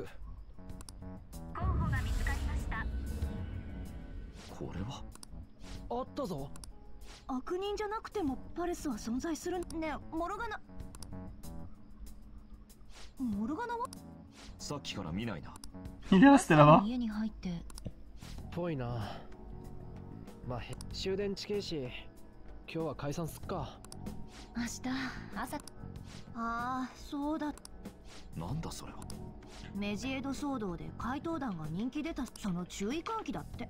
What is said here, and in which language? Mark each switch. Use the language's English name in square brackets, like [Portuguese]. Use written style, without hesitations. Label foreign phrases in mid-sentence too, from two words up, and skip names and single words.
[Japanese] 候補が見つかりました。これはあったぞ。悪人じゃなくてもパレスは存在するね。えモルガナはさっきから見ないな。 [French] Il est resté là-bas. [Japanese] 家に入ってぽいな。まあ終電地形し今日は解散すっか。明日朝。ああそうだ。なんだそれは。メジエド騒動で怪盗団が人気出たその注意喚起だって。